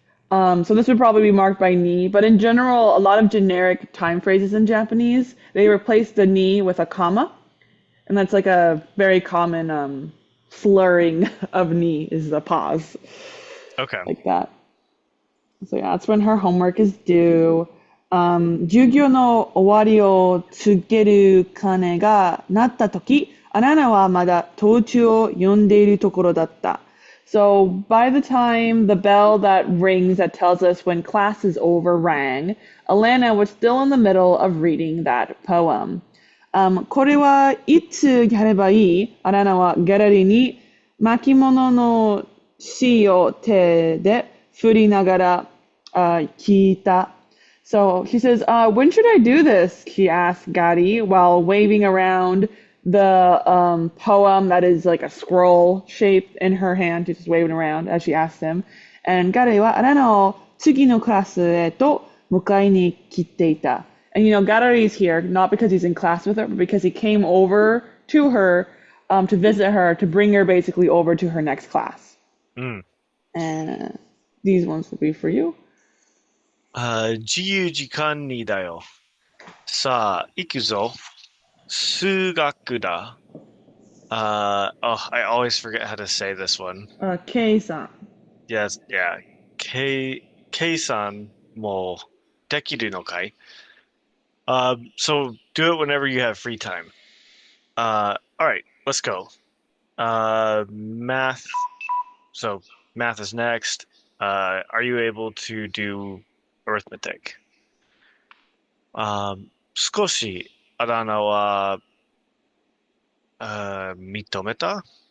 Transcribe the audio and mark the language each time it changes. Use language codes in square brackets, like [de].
[en] So this would probably be marked by ni, but in general, a lot of generic time phrases in Japanese, they replace the ni with a comma, and that's like a very common slurring of ni is the pause, Okay. like that. So yeah, that's when her homework is due. [ja] 授業の終わりを告げる鐘が鳴ったとき、アナナはまだ途中を読んでいるところだった。 [en] So by the time the bell that rings that tells us when class is over rang, Alanna was still in the middle of reading that poem. [ja] これはいつやればいい？アラナはギャラリーに巻物の芯を手で振りながら、聞いた。 [en] So she says, when should I do this? She asked Gadi while waving around the poem that is like a scroll shaped in her hand. She's just waving around as she asked him. And [ja] Gadi はアラナを次のクラスへと迎えに来ていた。 [en] And you know, Gadi is here not because he's in class with her, but because he came over to her to visit her, to bring her basically over to her next class. うん。 And these ones will be for you. [ja] 自由時間にだよ。さあ、行くぞ。数学だ。 [en] I always forget how to say this one. [ja] K-san. [en] Yes, yeah. [ja] K-san もできるのかい? [en] So do it whenever you have free time. All right, let's go. Math. So math is next. Are you able to do arithmetic? [ja] 少しあだ名は、認めた?